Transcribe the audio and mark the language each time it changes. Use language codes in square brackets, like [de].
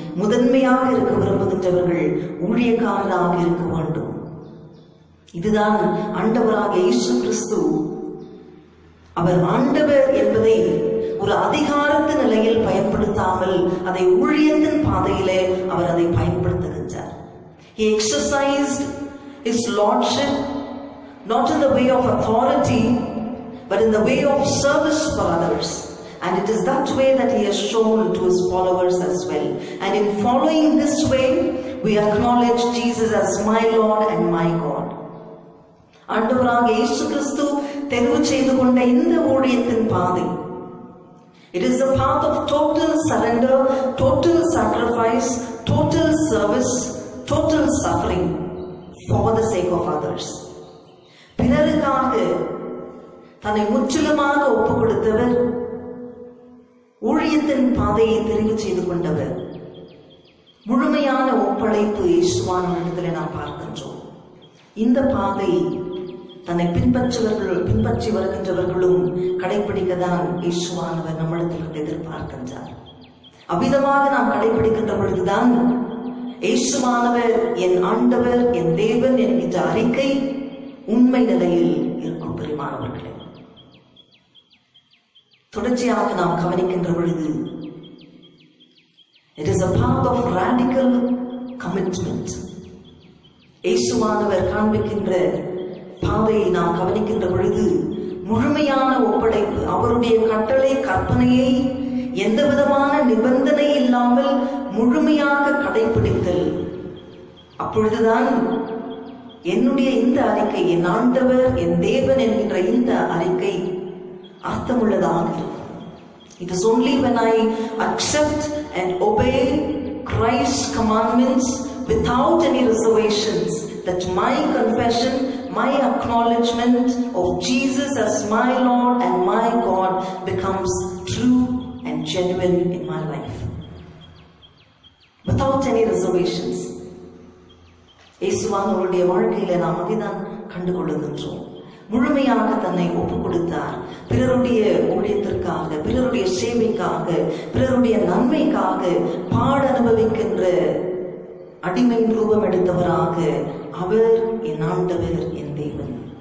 [ta] முதன்மையாக இருக்க விரும்புகின்றவர்கள் ஊழியக்காரராக இருக்க வேண்டும். இதுதான் ஆண்டவராக இயேசு கிறிஸ்து. அவர் ஆண்டவர் என்பதை ஒரு அதிகாரத்தின் நிலையில் பயன்படுத்தாமல் அதை ஊழியத்தின் பாதையிலே அவர் அதை பயன்படுத்துகின்றார். [en] He exercised his lordship not in the way of authority but in the way of service for others, and it is that way that he has shown to his followers as well. And in following this way we acknowledge Jesus as my Lord and my God. [ta] ஆண்டவராக இயேசு கிறிஸ்து தெரிவு செய்து கொண்ட இந்த ஊழியத்தின் பாதை, [en] it is a path of total surrender, total sacrifice, total service, total suffering for the sake of others. [ta] பிறருக்காக தன்னை முற்றிலுமாக ஒப்புக் கொடுத்தவர், ஊழியத்தின் பாதையை தெரிவு செய்து கொண்டவர். முழுமையான ஒப்படைப்பு இயேசுவானவரிடத்திலே நாம் பார்க்கின்றோம். இந்த பாதை தன்னை பின்பற்றி வருகின்றவர்களும் கடைபிடிக்கத்தான் இயேசுவானவர் நம்மிடத்திலிருந்து எதிர்பார்க்கின்றார். அவ்விதமாக நாம் கடைபிடிக்கின்ற பொழுதுதான் இயேசுவானவர் என் ஆண்டவர் என் தேவன் என்கின்ற அறிக்கை உண்மை நிலையில் இருக்கும். பெருமானவர்களே, தொடர்ச்சியாக நாம் கவனிக்கின்ற பொழுது [en] it is a path of radical commitment. [ta] இயேசுவானவர் காண்பிக்கின்ற பாதையை நாம் கவனிக்கின்ற பொழுது முழுமையான ஒப்படைப்பு, அவருடைய கட்டளை கற்பனையை எந்த விதமான நிபந்தனை இல்லாமல் முழுமையாக கடைபிடித்தல். அப்பொழுதுதான் என்னுடைய இந்த அறிக்கை, என் ஆண்டவர் என் தேவன் என்கின்ற இந்த அறிக்கை அர்த்தமுள்ளதாக இருக்கும். [en] It is only when I accept and obey Christ's commandments without any reservations that my confession, my acknowledgement of Jesus as my Lord and my God becomes true and genuine in my life. Without any reservations. [ta] இயேசுவானவருடைய வாழ்க்கையில நாம் அதைதான் கண்டுகொள்ளுகின்றோம். முழுமையாக தன்னை ஒப்புக் கொடுத்தார். பிறருடைய ஊழியத்திற்காக, பிறருடைய சேவைக்காக, பிறருடைய நன்மைக்காக பாட அனுபவிக்கின்ற அடிமையின் ரூபம் எடுத்தவராக அவர் என் ஆண்டவர், என் தேவன்.